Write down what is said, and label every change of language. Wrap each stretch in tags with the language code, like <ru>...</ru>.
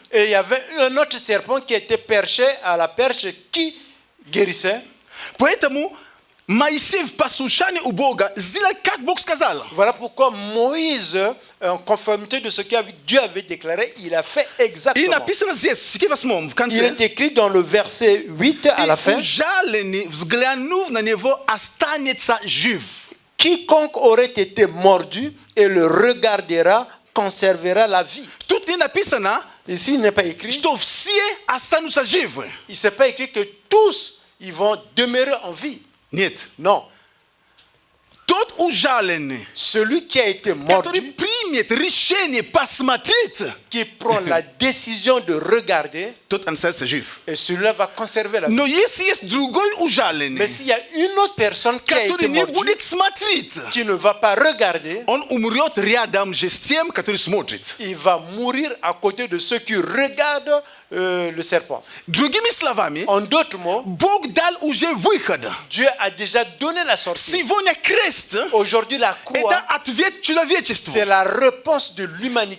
<fr>et il y avait un autre serpent qui était perché à la perche qui guérissait.</fr> <ru>Поэтому Моисей в послушании у Бога сделал, как Бог сказал.</ru> <fr>Voilà pourquoi Moïse, en conformité de ce que Dieu avait déclaré, il a fait</fr> <ru>И</ru> <fr>exactement.</fr> <ru>написано здесь, в стихе 8, в</ru> <fr>Il</fr> <ru>конце.</ru> <fr>est écrit dans le verset 8 à la</fr> <ru>И</ru> <fr>fin.</fr> <ru>ужаленный, взглянув на него, останется жив.</ru> <fr>Quiconque aurait été mordu et le regardera conservera la vie.</fr> <ru>Тут не написано,</ru> <fr>Ici, il n'est pas écrit.</fr> <ru>что все останутся живы.</ru> <fr>Il ne s'est pas écrit que tous ils vont demeurer en vie.</fr> <ru>Нет.</ru> <fr>Non.</fr> <ru>Тот ужаленный,</ru> <fr>Celui qui a été</fr> <ru>который</ru> <fr>mordu,</fr> <ru>примет решение посмотреть,</ru> <fr>qui prend la décision de regarder,</fr> <ru>тот останется жив.</ru> <fr>et celui-là va conserver la vie.</fr> <ru>Но если есть другой</ru> <fr>Mais</fr> <ru>ужаленный,</ru> <fr>s'il y a une autre personne qui a</fr> <ru>который</ru> <fr>été</fr> <ru>не</ru> <fr>mordue,</fr> <ru>будет смотреть,</ru> <fr>qui ne va pas regarder,</fr> <ru>он умрет рядом же с тем, который смотрит.</ru> <fr>il va mourir à côté de ceux qui regardent le serpent.</fr> <ru>Другими словами,</ru> <fr>En d'autres mots,</fr> <ru>Бог дал уже выход.</ru> <fr>Dieu a déjà donné la sortie.</fr> <ru>Сегодня крест –</ru> <fr>Aujourd'hui, la</fr> <ru>это</ru> <fr>croix,</fr> <ru>ответ человечеству.</ru> <fr>c'est la réponse de l'humanité.</fr>